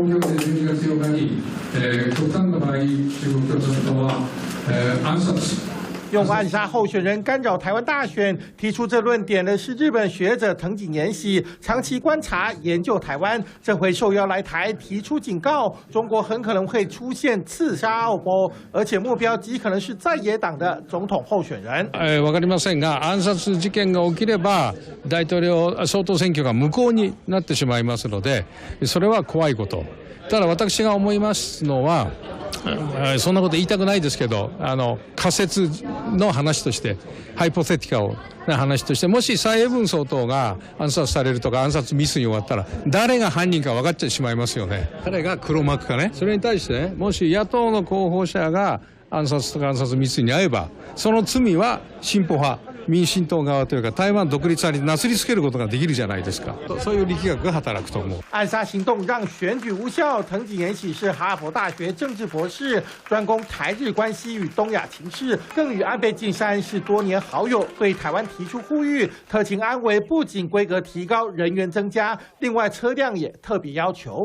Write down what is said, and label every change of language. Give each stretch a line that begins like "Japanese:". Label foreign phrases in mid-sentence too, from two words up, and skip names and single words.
Chinese: 用暗杀候选人干扰台湾大选，提出这论点的是日本学者藤井延喜，长期观察研究台湾，这回受邀来台，提出警告，中国很可能会出现刺杀奥博，而且目标极可能是在野党的总统候選人。
Japanese: わかりませんが、暗殺事件が起きれば大統領総統選挙が無効になってしまいますので、それは怖いこと。ただ私が思いますのは。そんなこと言いたくないですけど、仮説の話として、ハイポセティカルな話として、もし蔡英文総統が暗殺されるとか暗殺未遂に終わったら、誰が犯人か分かってしまいますよね。誰が黒幕かね。それに対してね、もし野党の候補者が暗殺とか暗殺未遂に遭えば、その罪は進歩派。民進党側というか台湾独立派になすりつけることができるじゃないですか。そういう力学が働くと思う。
Chinese: 暗杀行动让选举无效。藤井延喜是哈佛大学政治博士，专攻台日关系与东亚情势，更与安倍晋三是多年好友，对台湾提出呼吁。特勤安危不仅规格提高，人员增加，另外车辆也特别要求。